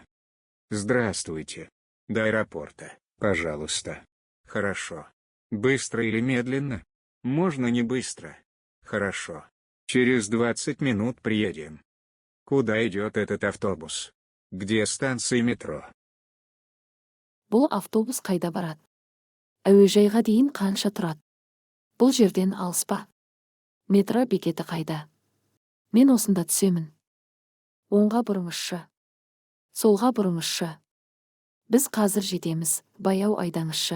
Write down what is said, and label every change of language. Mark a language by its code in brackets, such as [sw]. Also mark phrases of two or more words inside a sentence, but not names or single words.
[ru] Здравствуйте. До аэропорта, пожалуйста. Хорошо. Быстро или медленно? Можно не быстро. Хорошо. Через 20 минут приедем. Куда идет этот автобус? Где станция метро? [kk] Бұл автобус қайда барады? Әуежайға дейін қанша тұрады? Бұл жерден алыс па? Метро бекеті қайда? Мен осында түсемін. Оңға бұрыңызшы. Солға бұрыңызшы. Біз қазір жетеміз, баяу айдаңызшы.